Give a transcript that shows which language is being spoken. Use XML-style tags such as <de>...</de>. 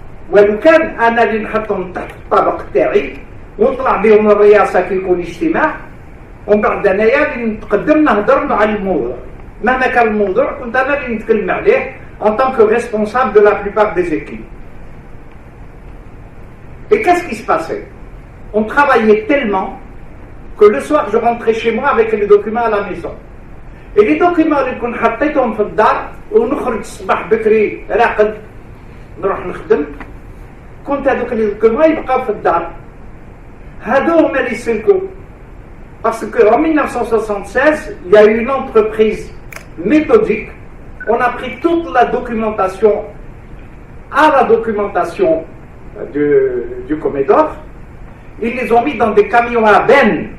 <ar>ولو كان أنا اللي نحطهم تحت الطبق تاعي ونطلع بهم الرئاسة كي يكون اجتماع، ومن بعد أنايا اللي نتقدم نهضر على الموضوع. مهما كان الموضوع كنت أنا اللي نتكلم عليه</ar> <fr>en tant que responsable de la plupart des équipes. Et qu'est-ce qui se passait? On travaillait tellement que le soir je rentrais chez moi avec les documents à la maison. Et les documents</fr> <ar>اللي كنت حطيتهم في الدار ونخرج الصباح بكري راقد نروح نخدم، كنت هذوك</ar> <fr>les documents</fr> <ar>يبقاو في الدار. هادو هما اللي يسلكوا.</ar> <fr>Parce qu'en 1976, il y a eu une entreprise méthodique. On a pris toute la documentation à la documentation du Commodore. Ils les ont mis dans des camions à benne.</fr>